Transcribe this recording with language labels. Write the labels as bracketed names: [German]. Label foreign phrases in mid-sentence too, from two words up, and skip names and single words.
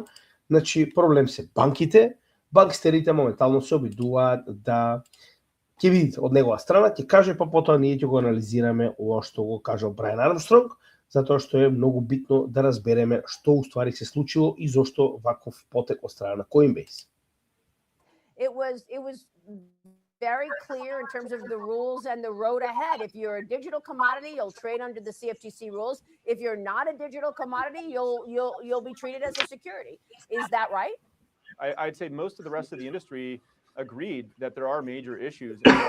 [Macedonian] Значи, проблем се банките. Банкстерите моментално се обидуваат да ќе видите од негова страна, ќе каже, па потоа ние ќе го анализираме ова што го кажал Брајан Армстронг, затоа што е многу битно да разбереме што уствари се случило и зошто ваков потек од страна на Coinbase. [English] It was very clear in terms of the rules and the road ahead. If you're a digital commodity, you'll trade under the CFTC rules. If you're not a digital commodity, you'll be treated as a security. Is that right? I'd say most of the rest of the industry agreed that there are major issues.